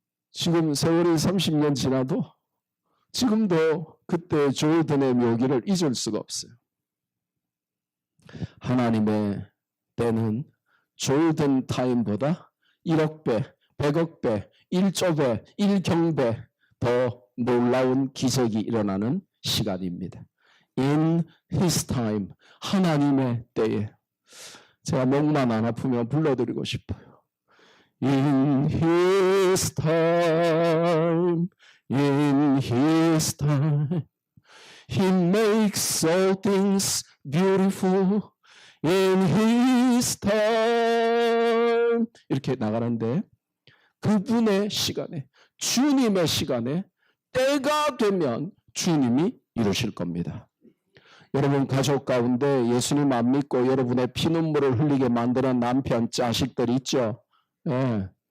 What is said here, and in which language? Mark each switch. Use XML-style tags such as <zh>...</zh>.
<ko>지금 세월이 30년 지나도 지금도 그때 조던의 묘기를 잊을 수가 없어요. 하나님의 때는 조던 타임보다 1억 배, 100억 배, 1조 배, 1경배 더 놀라운 기적이 일어나는 시간입니다.</ko> <en>In His time,</en> <ko>하나님의 때에. 제가 목만 안 아프면 불러드리고 싶어요.</ko> <en>In His time, in His time, He makes all things beautiful. In His time.</en> <ko>이렇게 나가는데 그분의 시간에, 주님의 시간에 때가 되면 주님이 이루실 겁니다. 여러분 가족 가운데 예수님 안 믿고 여러분의 피눈물을 흘리게 만드는 남편, 자식들 있죠? 네.</ko>